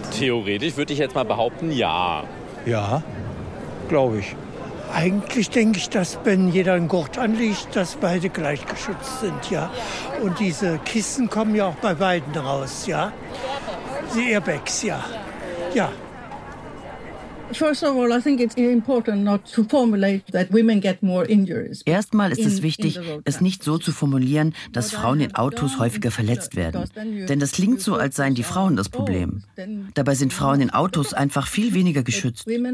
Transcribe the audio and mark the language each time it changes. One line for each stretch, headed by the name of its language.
German: Theoretisch würde ich jetzt mal behaupten, ja. Ja, glaube ich. Eigentlich denke ich, dass wenn jeder einen Gurt anlegt, dass beide gleich geschützt sind, ja. Und diese Kissen kommen ja auch bei beiden raus, ja. Die Airbags, ja. Ja.
English: First of all, I think it's important not to formulate that women get more injuries.
German: Erstmal ist es wichtig, es nicht so zu formulieren, dass Frauen in Autos häufiger verletzt werden. Denn das klingt so, als seien die Frauen das Problem. Dabei sind Frauen in Autos einfach viel weniger geschützt.